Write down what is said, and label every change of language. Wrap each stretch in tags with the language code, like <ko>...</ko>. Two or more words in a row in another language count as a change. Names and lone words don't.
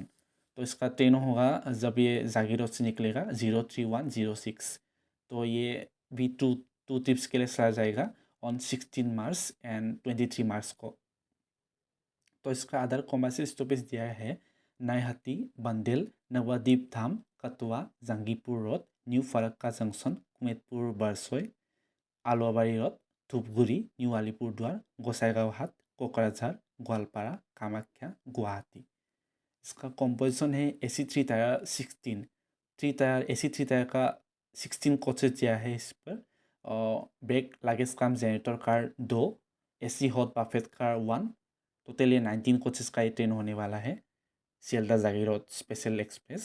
<hi>तो इसका ट्रेन होगा जब ये जागीरोड से निकलेगा 03106। तो ये भी</hi> <en>two two trips</en> <hi>के लिए चला जाएगा</hi> <en>on 16 March and 23 March</en> <hi>को। तो इसका</hi> <en>other commercial stoppage</en> <hi>दिया है नाईहाटी, बंदेल, नवद्वीप धाम, कटवा, जंगीपुर रोड, न्यू फरक्का जंक्शन, कुमेदपुर बारसई, आलुवाबाड़ी रोड, धूपगुड़ी, न्यू अलीपुरद्वार, गोसाईगांव, कोकराझार, गोवालपाड़ा, कामाख्या, गुवाहाटी। इसका कॉम्पोजिशन है AC 3 टायर 16, AC 3 टायर का 16 कोचेज दिया है इस पर।</hi> <en>और back luggage cum generator car 2, AC hot buffet car 1.</en> <hi>टोटल ये 19 कोचेस का ये ट्रेन होने वाला है सियालदह जागीरोड स्पेशल एक्सप्रेस।</hi>